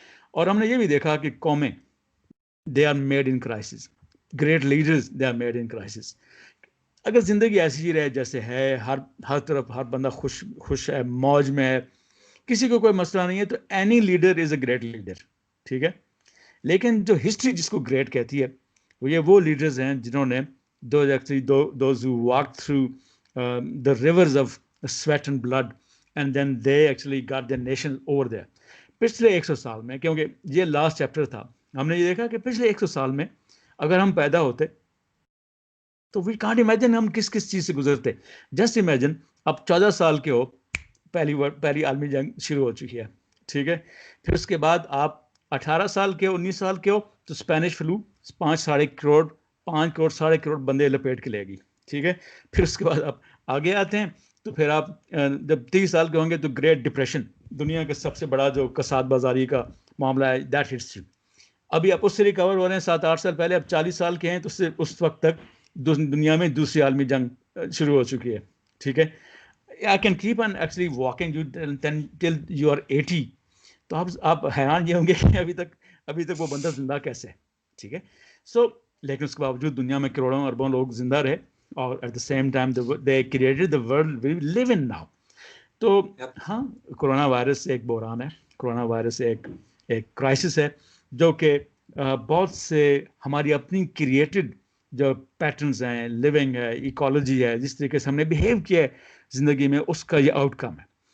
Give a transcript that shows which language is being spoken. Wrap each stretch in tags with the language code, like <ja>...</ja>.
<ur>اور ہم نے یہ بھی دیکھا کہ قومیں</ur> <en>They are made in crisis, great leaders they are made in crisis.</en> <ur>اگر زندگی ایسی ہی رہے جیسے ہے, ہر طرف ہر بندہ خوش ہے, موج میں ہے, کسی کو کوئی مسئلہ نہیں ہے, تو</ur> <en>Any leader is a great leader.</en> <ur>ٹھیک ہے, لیکن جو ہسٹری جس کو گریٹ کہتی ہے وہ لیڈرز ہیں جنہوں نے</ur> <en>those who walked through the rivers of sweat and blood and then they actually got their nation over there.</en> <ur>پچھلے 100 سال میں, کیونکہ یہ لاسٹ چیپٹر تھا, ہم نے یہ دیکھا کہ پچھلے 100 سال میں اگر ہم پیدا ہوتے تو</ur> <en>we can't imagine</en> <ur>ہم کس چیز سے گزرتے. جسٹ امیجن اب 14 سال کے ہو, پہلی عالمی جنگ شروع ہو چکی ہے. ٹھیک ہے, پھر اس کے بعد آپ 18 سال کے ہو, 19 سال کے ہو, تو اسپینش فلو 5 کروڑ 7 کروڑ بندے لپیٹ کے لے گی. ٹھیک ہے, پھر اس کے بعد آپ آگے آتے ہیں تو پھر آپ جب 30 سال کے ہوں گے تو گریٹ ڈپریشن, دنیا کا سب سے بڑا جو کساد بازاری کا معاملہ ہے,</ur> <en>That hits you.</en> <ur>ابھی آپ اس سے ریکور ہو رہے ہیں 7-8 سال پہلے, اب 40 سال کے ہیں, تو اس وقت تک دنیا میں دوسری عالمی جنگ شروع ہو چکی ہے. ٹھیک ہے,</ur> <en>I can keep on actually walking you till you are 80.</en> <ur>تو آپ حیران یہ ہوں گے کہ ابھی تک وہ بندہ زندہ کیسے ہے. ٹھیک ہے, لیکن اس کے باوجود دنیا میں کروڑوں اربوں لوگ زندہ رہے, اور</ur> <en>At the same time they created the world we live in now.</en> <ur>تو ہاں, کرونا وائرس ایک بحران ہے, کرونا وائرس ایک کرائسس ہے جو کہ بہت سے ہماری اپنی کریٹڈ جو پیٹرنز ہیں, لیونگ ہے, ایکالوجی ہے, جس طریقے سے ہم نے بیہیو کیا ہے زندگی میں, اس کا یہ آؤٹ کم ہے.</ur>